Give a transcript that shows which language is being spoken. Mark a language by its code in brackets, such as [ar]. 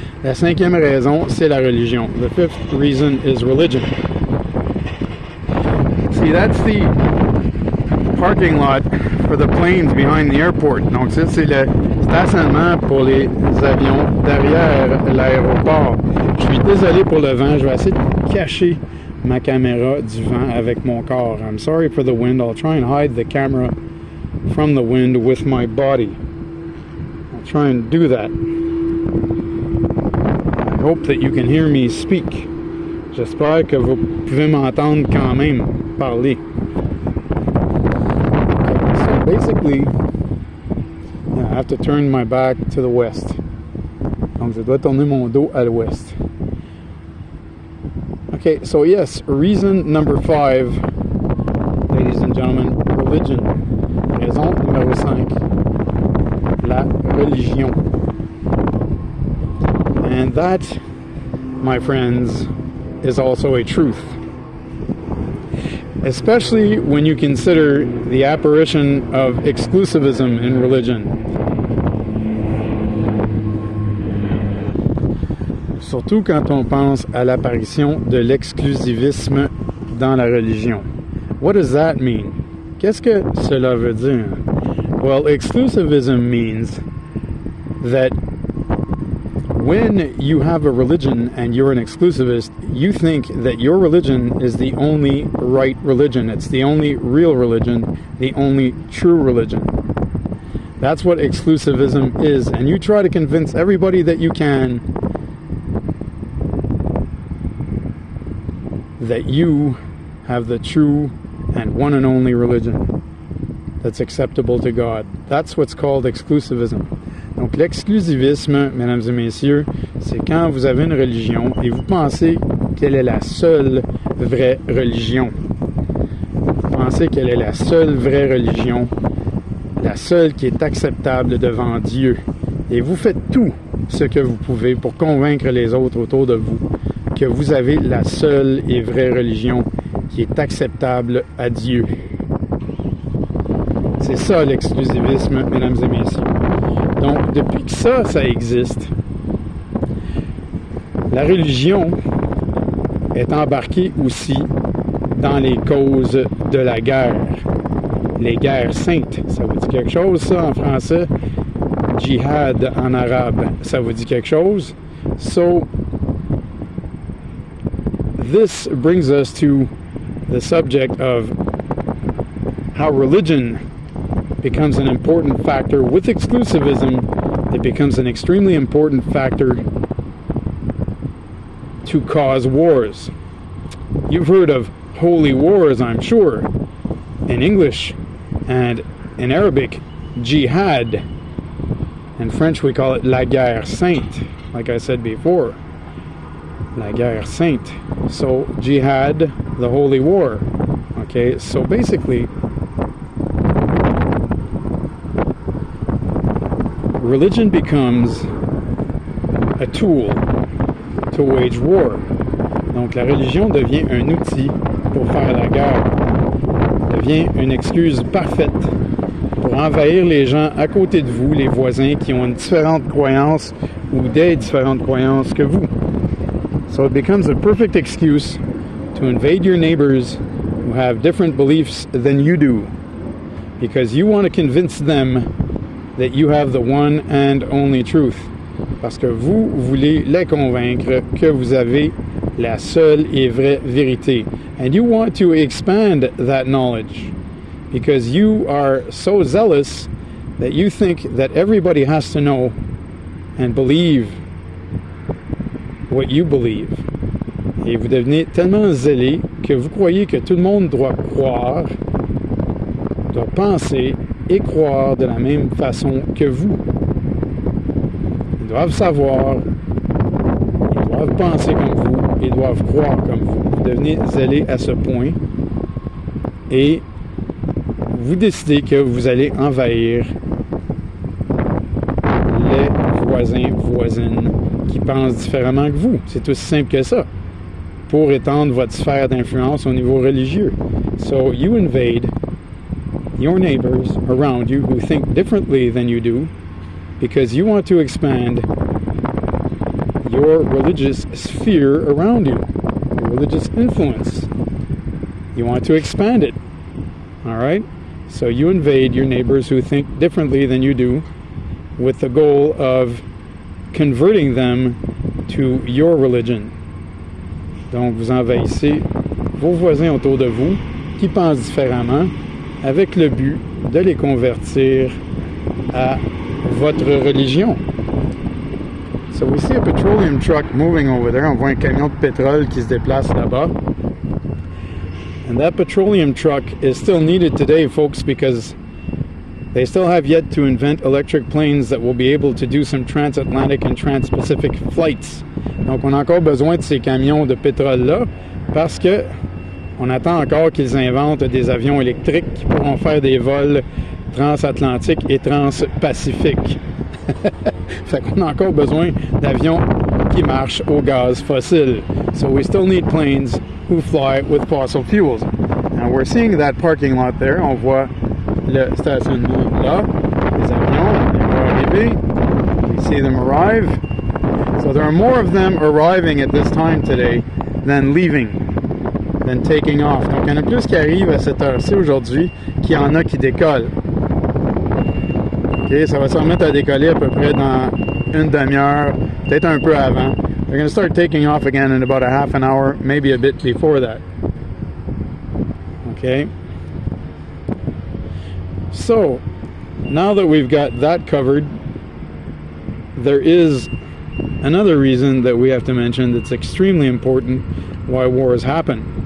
[fr] La 5e raison, c'est la religion. [en] The 5th reason is religion. See, that's the parking lot for the planes behind the airport. [fr] Donc ça, c'est le stationnement pour les avions derrière l'aéroport. Je suis désolé pour le vent. Je vais essayer de cacher ma caméra du vent avec mon corps. [en] I'm sorry for the wind. I'll try and hide the camera from the wind with my body. I'll try and do that. I hope that you can hear me speak. [fr] J'espère que vous pouvez m'entendre quand même parler. [en] Okay, so basically, yeah, I have to turn my back to the west. [fr] Donc je dois tourner mon dos à l'ouest. [en] Okay, so yes, reason number 5, ladies and gentlemen, religion. [fr] Raison numéro 5, la religion. [en] And that, my friends, is also a truth. Especially when you consider the apparition of exclusivism in religion. [fr] Surtout quand on pense à l'apparition de l'exclusivisme dans la religion. [en] What does that mean? [fr] Qu'est-ce que cela veut dire? [en] Well, exclusivism means that when you have a religion and you're an exclusivist, you think that your religion is the only right religion. It's the only real religion, the only true religion. That's what exclusivism is. And you try to convince everybody that you can that you have the true and one and only religion that's acceptable to God. That's what's called exclusivism. [fr] Donc l'exclusivisme, mesdames et messieurs, c'est quand vous avez une religion et vous pensez qu'elle est la seule vraie religion. Vous pensez qu'elle est la seule vraie religion, la seule qui est acceptable devant Dieu. Et vous faites tout ce que vous pouvez pour convaincre les autres autour de vous que vous avez la seule et vraie religion qui est acceptable à Dieu. C'est ça l'exclusivisme, mesdames et messieurs. Donc, depuis que ça existe, la religion est embarquée aussi dans les causes de la guerre. Les guerres saintes, ça vous dit quelque chose, ça, en français? Jihad en arabe, ça vous dit quelque chose? [en] So, this brings us to the subject of how religion becomes an important factor. With exclusivism, it becomes an extremely important factor to cause wars. You've heard of holy wars, I'm sure, in English, and in Arabic, jihad. In French, we call it [fr] la guerre sainte, [en] like I said before. [fr] La guerre sainte. [en] So, jihad, the holy war. Okay, so basically, religion becomes a tool to wage war. [fr] Donc la religion devient un outil pour faire la guerre. Devient une excuse parfaite pour envahir les gens à côté de vous, les voisins qui ont une différente croyance ou des différentes croyances que vous. [en] So it becomes a perfect excuse to invade your neighbors who have different beliefs than you do, because you want to convince them that you have the one and only truth. [fr] Parce que vous voulez les convaincre que vous avez la seule et vraie vérité. [en] And you want to expand that knowledge because you are so zealous that you think that everybody has to know and believe what you believe. [fr] Et vous devenez tellement zélé que vous croyez que tout le monde doit croire, doit penser et croire de la même façon que vous. Ils doivent savoir, ils doivent penser comme vous, ils doivent croire comme vous. Vous devenez zélé à ce point et vous décidez que vous allez envahir les voisins, voisines qui pensent différemment que vous. C'est aussi simple que ça, pour étendre votre sphère d'influence au niveau religieux. [en] So you invade your neighbors around you who think differently than you do because you want to expand your religious sphere around you, your religious influence. You want to expand it. All right? So you invade your neighbors who think differently than you do with the goal of converting them to your religion. [fr] Donc vous envahissez vos voisins autour de vous qui pensent différemment avec le but de les convertir à votre religion. [en] So we see a petroleum truck moving over there. [fr] On voit un camion de pétrole qui se déplace là-bas. [en] And that petroleum truck is still needed today, folks, because they still have yet to invent electric planes that will be able to do some transatlantic and trans-Pacific flights. [fr] Donc, on a encore besoin de ces camions de pétrole-là parce que on attend encore qu'ils inventent des avions électriques qui pourront faire des vols transatlantiques et transpacifiques. Fait qu'on a encore besoin d'avions qui marchent au gaz fossile. [en] So we still need planes who fly with fossil fuels. Now we're seeing that parking lot there. [fr] On voit le stationnement là. Les avions, ils vont arriver. [en] We see them arrive. So there are more of them arriving at this time today than leaving, than taking off. [fr] Donc il y en a plus qui arrivent à cette heure-ci aujourd'hui qu'il y en a qui décollent. OK, ça va se remettre à décoller à peu près dans une demi-heure, peut-être un peu avant. [en] They're going to start taking off again in about a half an hour, maybe a bit before that. Okay. So, now that we've got that covered, there is another reason that we have to mention that's extremely important why wars happen.